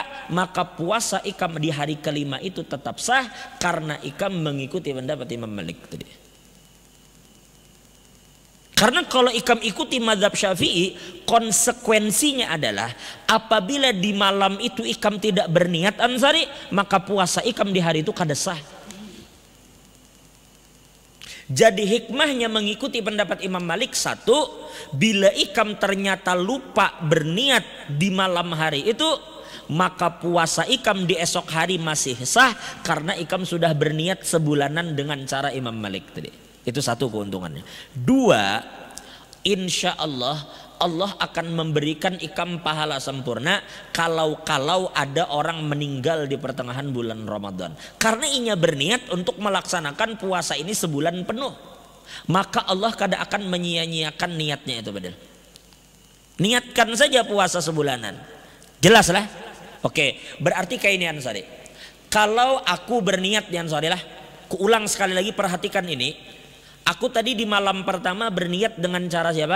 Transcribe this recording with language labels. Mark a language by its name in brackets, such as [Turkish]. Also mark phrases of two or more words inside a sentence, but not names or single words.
[Indonesian] Maka puasa ikam di hari kelima itu tetap sah. Karena ikam mengikuti pendapat Imam Malik tadi. Karena kalau ikam ikuti mazhab Syafi'i, konsekuensinya adalah apabila di malam itu ikam tidak berniat Ansari, maka puasa ikam di hari itu kada sah. Jadi hikmahnya mengikuti pendapat Imam Malik, satu, bila ikam ternyata lupa berniat di malam hari itu, maka puasa ikam di esok hari masih sah karena ikam sudah berniat sebulanan dengan cara Imam Malik tadi. Itu satu keuntungannya. Dua, [Arabic] insya Allah [Indonesian] Allah akan memberikan ikam pahala sempurna kalau ada orang meninggal di pertengahan bulan Ramadan. Karena inya berniat untuk melaksanakan puasa ini sebulan penuh. Maka Allah kada akan menyia-nyiakan niatnya itu betul. Niatkan saja puasa sebulanan. Jelas lah. Oke, berarti kayak ini Ansari. Kalau aku berniat ya Ansari lah. Kuulang sekali lagi, perhatikan ini. Aku tadi di malam pertama berniat dengan cara siapa?